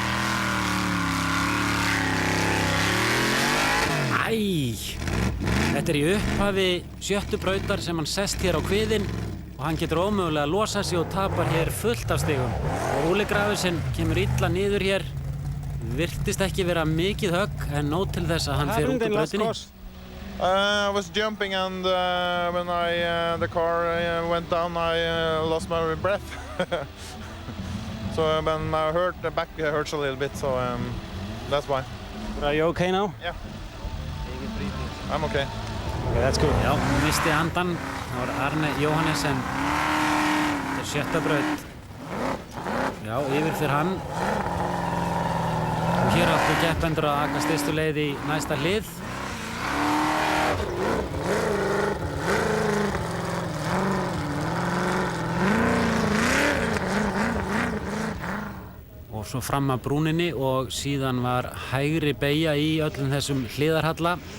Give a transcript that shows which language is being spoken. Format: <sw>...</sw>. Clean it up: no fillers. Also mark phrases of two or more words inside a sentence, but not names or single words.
<is>Æ! Þetta í upphafi 7. brautar sem hann sest hér á kviðinn og hann getur ómögulega að losa sig og tapar hér fullt af stigum. Og Ole Gravesen kemur illa niður hér. Virtist ekki vera mikið högg en nóg til þess að hann fer út úr brautinni.</is> <en>I was jumping and when the car went down, I lost my breath. So when the back hurts a little bit, so that's why. Are you okay now? Yeah. I'm okay. Okay, that's good.</en> <is>Já, misti andan. Það var Arne Jóhannesen. Þetta 7. braut. Já, yfir fyrir hann. Og hér áttu keppendur að aka stystu leið í næsta hlið. Og svo fram að brúninni og síðan var hægri beygja í öllum þessum hliðarhalla.</is>